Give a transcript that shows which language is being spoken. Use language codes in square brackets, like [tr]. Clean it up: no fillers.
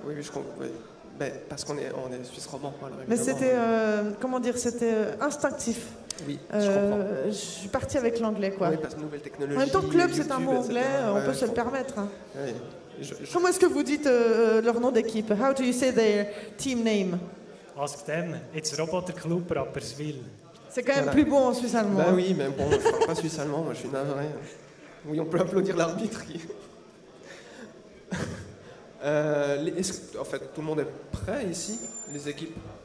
[fr] Oui, je comprends. Oui. Ben, parce qu'on est suisse romand. Voilà, mais c'était, comment dire, c'était instinctif. Oui, je comprends. Je suis partie avec l'anglais, quoi. Oui, parce que nouvelle technologie. En même temps, club, c'est un mot YouTube, anglais, etc. on peut se le permettre. Hein. Oui. Comment est-ce que vous dites leur nom d'équipe? [en] How do you say their team name? Ask them. It's Roboter Club Rapperswil. [fr] C'est quand même plus bon en suisse allemand. Bah oui, mais bon, je parle pas suisse allemand, moi je suis navré. Oui, on peut applaudir l'arbitre qui... en fait, tout le monde est prêt ici, les équipes?